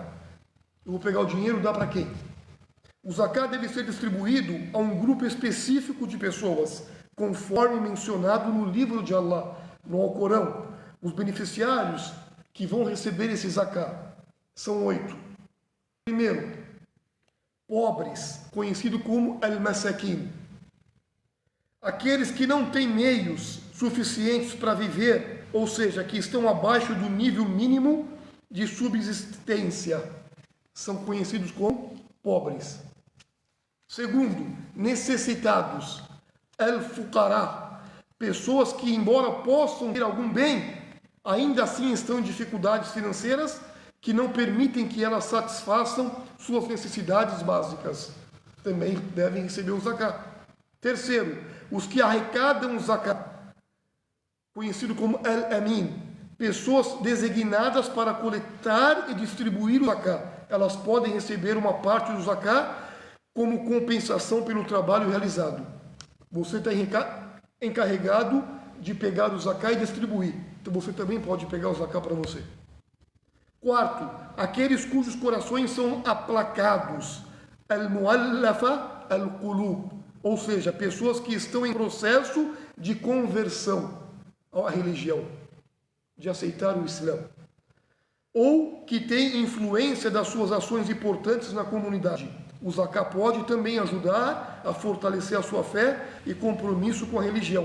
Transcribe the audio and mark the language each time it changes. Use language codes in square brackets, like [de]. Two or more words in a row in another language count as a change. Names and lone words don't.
[pt] Eu vou pegar o dinheiro e dar para quem? O zakat deve ser distribuído a um grupo específico de pessoas, conforme mencionado no livro de Allah, no Alcorão. Os beneficiários que vão receber esse zakat são 8. Primeiro, pobres, conhecido como al-masakin. Aqueles que não têm meios suficientes para viver, ou seja, que estão abaixo do nível mínimo de subsistência, são conhecidos como pobres. Segundo, necessitados, al-fuqara, pessoas que, embora possam ter algum bem, ainda assim estão em dificuldades financeiras que não permitem que elas satisfaçam suas necessidades básicas. Também devem receber o zakat. Terceiro, os que arrecadam o zakat, conhecido como al-amin, pessoas designadas para coletar e distribuir o zakat. Elas podem receber uma parte do zakat como compensação pelo trabalho realizado. Você está encarregado de pegar o zakat e distribuir. Então você também pode pegar o zakat para você. Quarto, aqueles cujos corações são aplacados. [ar] المؤلفة القلوب, [pt] ou seja, pessoas que estão em processo de conversão à religião, de aceitar o Islã, ou que têm influência das suas ações importantes na comunidade. O zakat pode também ajudar a fortalecer a sua fé e compromisso com a religião.